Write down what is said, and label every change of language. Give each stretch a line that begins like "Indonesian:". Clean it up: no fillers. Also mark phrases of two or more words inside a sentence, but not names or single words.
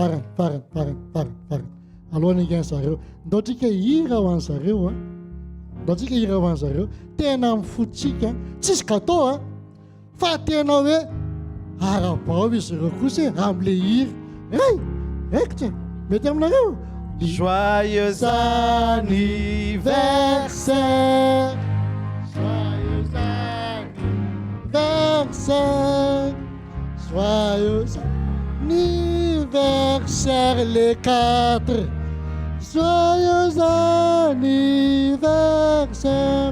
Malagasy: Alohan'ny higan zareo. Ndao tsika hira ho an'ny zareo. Ndao tsika hira ho an'ny zareo. Tena mifotsika. Tsisy gâteau fa tena hoe arabao izy ireo kosa amin'ilay hira. Ekitra, mety aminareo.
French: Joyeux anniversaire, joyeux anniversaire, joyeux anniversaire les quatre, joyeux anniversaire.